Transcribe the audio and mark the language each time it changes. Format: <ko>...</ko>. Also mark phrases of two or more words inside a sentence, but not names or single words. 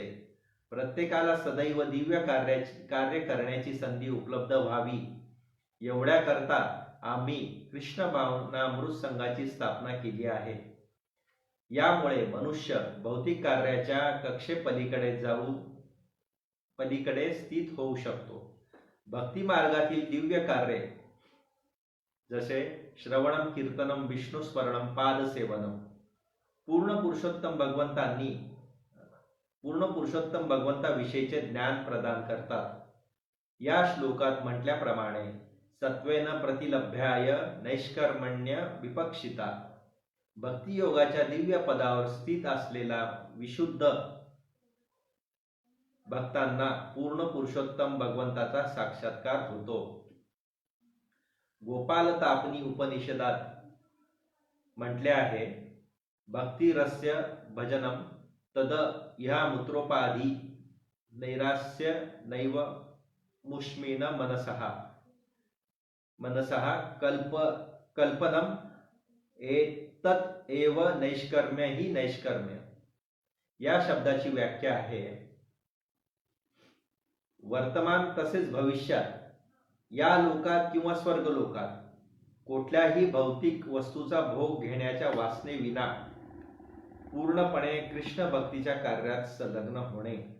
<mr>प्रत्येकाला सदैव दिव्य कार्य करण्याची संधी उपलब्ध व्हावी एवढ्याकरता आम्ही कृष्ण भावनामृत संघाची स्थापना केली आहे. यामुळे मनुष्य भौतिक कार्याच्या पलीकडे स्थित होऊ शकतो. भक्ती मार्गातील दिव्य कार्य जसे</mr> <sa>श्रवणम कीर्तनम विष्णुस्मरणम पादसेवनम</sa> <mr>पूर्ण पुरुषोत्तम भगवंताविषयीचे ज्ञान प्रदान करतात. या श्लोकात म्हटल्याप्रमाणे</mr> <sa>सत्वेन प्रतिलभ्याय नैष्कर्मण्य विपक्षिता.</sa> <mr>भक्ती योगाच्या दिव्य पदावर स्थित असलेला विशुद्ध भक्तांना पूर्ण पुरुषोत्तम भगवंताचा साक्षात्कार होतो. गोपालतापनी उपनिषदात म्हटले आहे,</mr> <sa>भक्ती रस्य भजनम तद ह्या मूत्रोपाधी नैरास्य नैव मुष्मीन मनसः कल्पनम एतत् एव नैष्कर्म्य ही नैष्कर्म्य.</sa> <mr>या शब्दाची व्याख्या आहे, वर्तमान तसेच भविष्यात या लोकात किंवा स्वर्ग लोकात कुठल्याही भौतिक वस्तूचा भोग घेण्याच्या वासनेविना पूर्णपणे कृष्ण भक्तीच्या कार्यात संलग्न होणे.</mr>